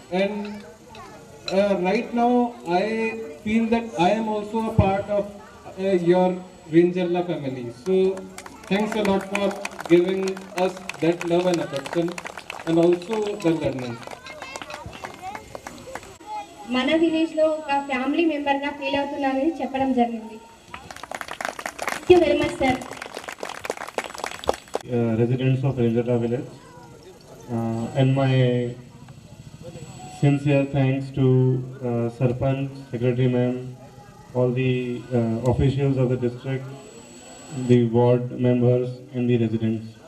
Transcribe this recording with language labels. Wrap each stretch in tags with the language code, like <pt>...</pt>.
<en>And right now I feel that I am also a part of your Rangerla family. So thanks a lot for giving us that love and affection and also the learning.</en> <te>మన village లో ఒక family member గా feel అవుతున్నానని చెప్పడం జరిగింది.</te> <en>Thank you very much sir. Residents of Rangerla village and my sincere thanks to Sarpanch, Secretary ma'am, all the officials of the district, the ward members and the residents.</en>